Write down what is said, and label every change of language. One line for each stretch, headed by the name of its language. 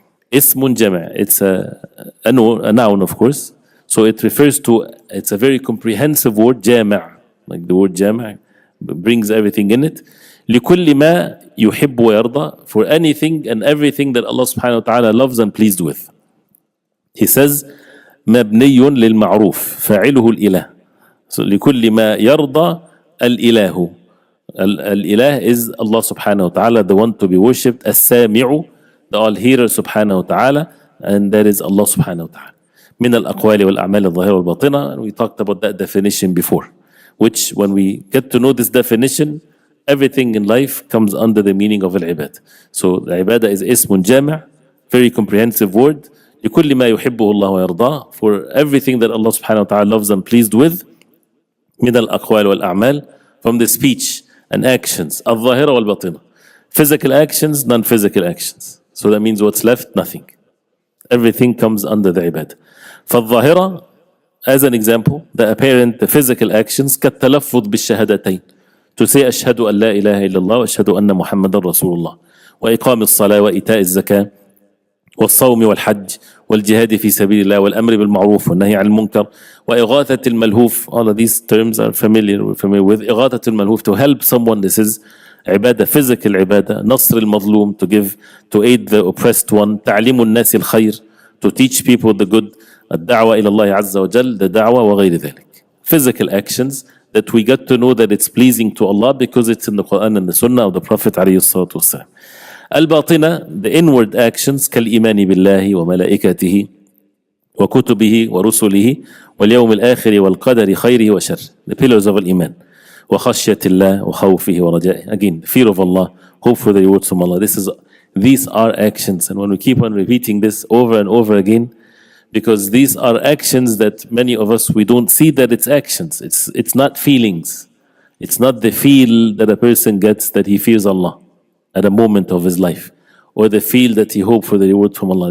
English: Ismun jami', it's a noun of course. So it refers to, it's a very comprehensive word, jami', like the word jami' brings everything in it.
Arabic: لكل ما يحب ويرضى,
English: for anything and everything that Allah subhanahu wa ta'ala loves and pleased with. He says
Arabic: مبني للمعروف فاعله الإله. So لكل ما يرضى الإله.
English: الإله is Allah subhanahu wa ta'ala, the one to be worshipped, السامع, the all-hearer subhanahu wa ta'ala, and that is Allah subhanahu wa ta'ala.
Arabic: من الأقوال والأعمال الظاهرة والباطنة,
English: and we talked about that definition before, which when we get to know this definition, everything in life comes under the meaning of al-ibad. So the ibadah is ismun jami', very comprehensive word.
Arabic: لكل ما يحبه الله ويرضاه,
English: for everything that Allah subhanahu wa ta'ala loves and pleased with.
Arabic: من الأقوال والأعمال,
English: from the speech and actions.
Arabic: الظاهرة والباطنة,
English: physical actions, non-physical actions. So that means what's left? Nothing. Everything comes under the ibadah.
Arabic: فالظاهرة,
English: as an example, the apparent, the physical actions,
Arabic: كالتلفظ بالشهادتين,
English: to say
Arabic: أشهد أن لا إله إلا الله وأشهد أن محمد رسول الله وإقام الصلاة وإيتاء الزكاة والصوم والحج والجهاد في سبيل الله والأمر بالمعروف والنهي عن المنكر وإغاثة الملهوف.
English: All of these terms are familiar with.
Arabic: إغاثة الملهوف,
English: to help someone, this is عبادة, physical عبادة.
Arabic: نصر المظلوم,
English: to give, to aid the oppressed one.
Arabic: تعليم الناس الخير,
English: to teach people the good.
Arabic: الدعوة إلى الله عز وجل,
English: the da'wah
Arabic: وغير ذلك.
English: Physical actions that we get to know that it's pleasing to Allah because it's in the Quran and the Sunnah of the Prophet عليه الصلاة والسلام.
Arabic: الباطنة,
English: the inward actions,
Arabic: كالإيمان بالله وملائكته وكتبه ورسله واليوم الآخر والقدر خيره وشره,
English: the pillars of
Arabic: الإيمان. وخشية الله وخوفه ورجائه,
English: again, fear of Allah, hope for the rewards from Allah. These are actions, and when we keep on repeating this over and over again, because these are actions that many of us, we don't see that it's actions. It's not feelings. It's not the feel that a person gets that he fears Allah at a moment of his life, or the feel that he hopes for the reward from Allah.